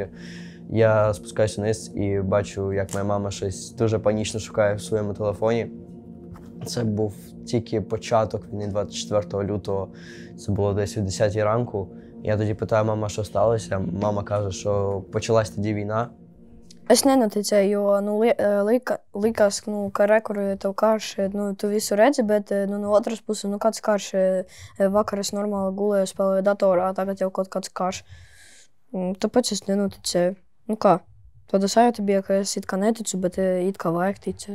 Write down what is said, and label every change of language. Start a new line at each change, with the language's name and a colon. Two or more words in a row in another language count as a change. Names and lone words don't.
Ukrainian: Я спускаюсь вниз і бачу, як моя мама щось дуже панічно шукає в своєму телефоні. Це був тільки початок війни 24 лютого, це було десь о 10 ранку. Я тоді питаю, мама, що сталося? Мама каже, що почалась тоді війна.
Latvian: Es nenoticēju, jo likās, ka rekurē tev karš, tu visu redzi, bet no otras puses, kāds karš, vakar es normāli gulēju, spēlēju datorā, tagad jau kaut kāds karš. Tāpēc es nenoticēju. Kā? Tāda sajūta bija, ka es it kā neticu, bet it kā vajag ticēt.